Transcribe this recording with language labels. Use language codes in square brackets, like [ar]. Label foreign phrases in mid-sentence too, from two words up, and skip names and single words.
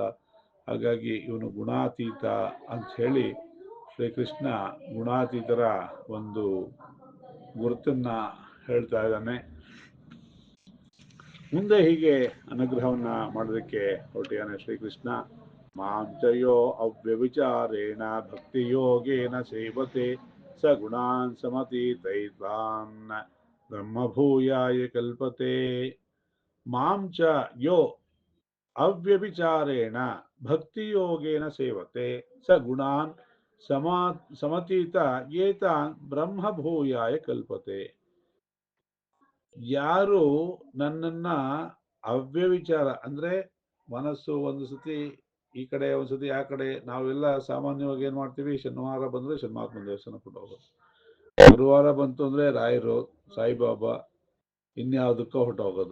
[kn] ಹಾಗಾಗಿ ಇವನು ಗುಣಾತೀತ ಅಂತ ಹೇಳಿ ಶ್ರೀಕೃಷ್ಣ ಗುಣಾತೀತರ ಒಂದು ಗುರುತನ್ನ ಹೇಳ್ತಾ ಇದ್ದಾನೆ. ಮುಂದೆ ಹೀಗೆ ಅನುಗ್ರಹವನ್ನ ಮಾಡೋದಕ್ಕೆ ಹೊರಟಿಯಾನೆ ಶ್ರೀಕೃಷ್ಣ. [sa] ಮಾಂಚಯೋ ಅವ್ಯವಿಚಾರೇಣ ಭಕ್ತಿಯೋಗೇನ ಸೇವತೆ ಸ ಗುಣಾನ್ ಸಮತೀತೈತ್ವಾನ್ ಬ್ರಹ್ಮಭೂಯಾಯ ಕಲ್ಪತೆ. ಮಾಂಚ ಯೋ ಅವ್ಯಭಿಚಾರೇಣ ಭಕ್ತಿಯೋಗೇನ ಸೇವತೆ ಸ ಗುಣಾನ್ ಸಮತೀತ ಏತಾನ್ ಬ್ರಹ್ಮಭೂಯಾಯ ಕಲ್ಪತೆ. [kn] ಯಾರು ನನ್ನನ್ನ ಅವ್ಯವಿಚಾರ ಅಂದ್ರೆ ಮನಸ್ಸು ಒಂದು ಸತಿ ಈ ಕಡೆ ಒಂದು ಸತಿ ಆ ಕಡೆ, ನಾವೆಲ್ಲ ಸಾಮಾನ್ಯವಾಗಿ ಏನ್ ಮಾಡ್ತೀವಿ, ಶನಿವಾರ ಬಂದ್ರೆ ಶನಿವಾರನ ದೇವಸ್ಥಾನ ಕೊಟ್ಟು ಹೋಗೋದು, ಗುರುವಾರ ಬಂತು ಅಂದ್ರೆ ರಾಯರು, ಸಾಯಿಬಾಬಾ, ಇನ್ಯಾವುದಕ್ಕೋ ಹೊರಟೋಗೋದು.